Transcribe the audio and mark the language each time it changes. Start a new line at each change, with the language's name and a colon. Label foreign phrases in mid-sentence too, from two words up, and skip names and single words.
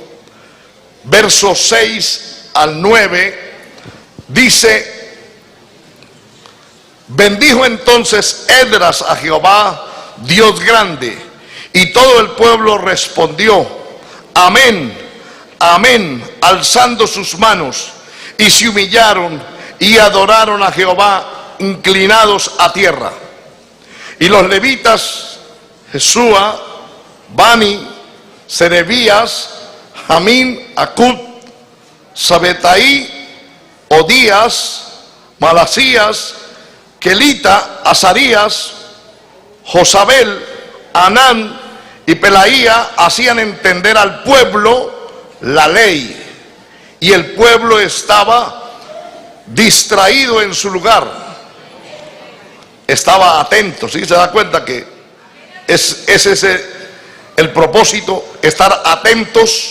Spanish: versos 6 al 9, dice: bendijo entonces Esdras a Jehová, Dios grande, y todo el pueblo respondió: amén, amén, alzando sus manos, y se humillaron y adoraron a Jehová, inclinados a tierra. Y los levitas, Jesúa, Bani, Serebías, Jamín, Acub, Sabetaí, Odías, Malasías, Kelita, Azarías, Josabel, Anán y Pelaía hacían entender al pueblo la ley, y el pueblo estaba distraído en su lugar, estaba atento. ¿Sí se da cuenta que es ese el propósito, estar atentos?